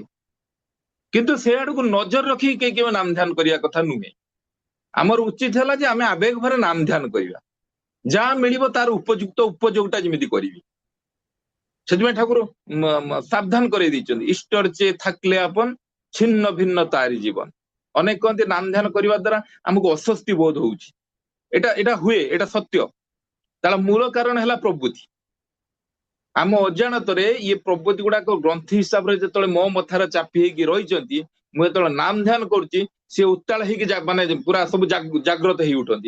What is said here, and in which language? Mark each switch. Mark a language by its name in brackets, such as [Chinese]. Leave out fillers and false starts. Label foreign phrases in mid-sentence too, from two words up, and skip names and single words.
[Odia] କିନ୍ତୁ ସେ ଆଡକୁ ନଜର ରଖିକି କେହି କେବେ ନାମ ଧ୍ୟାନ କରିବା କଥା ନୁହେଁ। ଆମର ଉଚିତ ହେଲା ଯେ ଆମେ ଆବେଗ ଭରେ ନାମ ଧ୍ୟାନ କରିବା, ଯାହା ମିଳିବ ତାର ଉପଯୁକ୍ତ ଉପଯୋଗଟା ଯେମିତି କରିବି। ସେଥିପାଇଁ ଠାକୁର ସାବଧାନ କରେଇ ଦେଇଛନ୍ତି, [Bangla] ইষ্টর চে থাকলে আপন ছিন্ন ভিন্ন তারি জীবন। [Odia] ଅନେକ କହନ୍ତି ନାମ ଧ୍ୟାନ କରିବା ଦ୍ୱାରା ଆମକୁ ଅସ୍ୱସ୍ତି ବୋଧ ହଉଛି। ଏଟା ହୁଏ, ଏଟା ସତ୍ୟ। ତାର ମୂଳ କାରଣ ହେଲା ପ୍ରବୃତ୍ତି। ଆମ ଅଜାଣତରେ ଇଏ ପ୍ରବୃତ୍ତି ଗୁଡାକ ଗ୍ରନ୍ଥି ହିସାବରେ ଯେତେବେଳେ ମୋ ମଥାରେ ଚାପି ହେଇକି ରହିଛନ୍ତି, ମୁଁ ଯେତେବେଳେ ନାମ ଧ୍ୟାନ କରୁଛି ସିଏ ଉତ୍ତାଳ ହେଇକି ମାନେ ପୁରା ସବୁ ଜାଗ୍ରତ ହେଇ ଉଠନ୍ତି।